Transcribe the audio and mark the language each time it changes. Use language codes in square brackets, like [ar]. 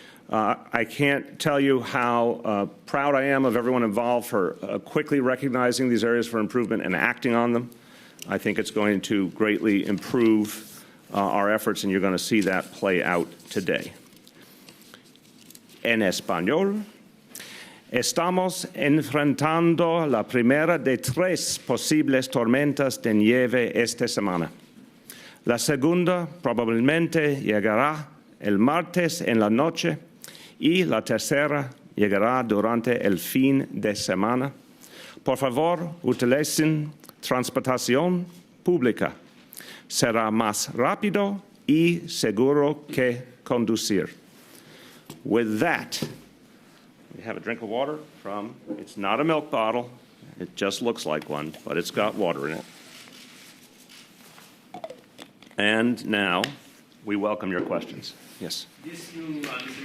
[en] I can't tell you how proud I am of everyone involved for quickly recognizing these areas for improvement and acting on them. I think it's going to greatly improve our efforts, and you're going to see that play out today. [es] En español. Estamos enfrentando la primera de 3 posibles tormentas de nieve esta semana. La segunda probablemente llegará el martes en la noche y la tercera llegará durante el fin de semana. Por favor, utilicen transportación pública. Será más rápido y seguro que conducir. [en] With that, we have a drink of water from, it's not a milk bottle, it just looks like one, but it's got water in it. And now, we welcome your questions. Yes? This new, Mr.